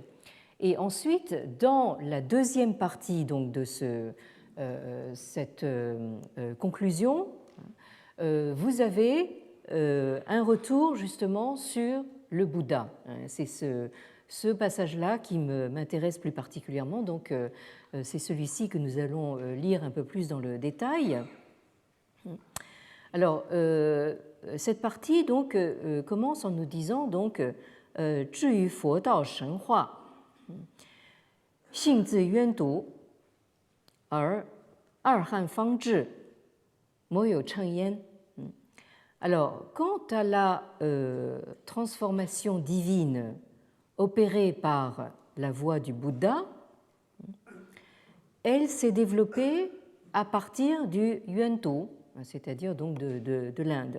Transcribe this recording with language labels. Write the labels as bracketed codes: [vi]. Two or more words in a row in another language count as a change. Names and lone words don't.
[fr] Et ensuite, dans la deuxième partie donc, de cette conclusion, vous avez un retour justement sur le Bouddha. C'est ce passage-là qui m'intéresse plus particulièrement, donc c'est celui-ci que nous allons lire un peu plus dans le détail. Alors, cette partie donc commence en nous disant donc [zh] 至于佛道神话，性自渊独，而二汉方至，莫有称焉。 [fr] Alors, quant à la transformation divine opérée par la voie du Bouddha, elle s'est développée à partir du Yuantou, c'est-à-dire donc de l'Inde.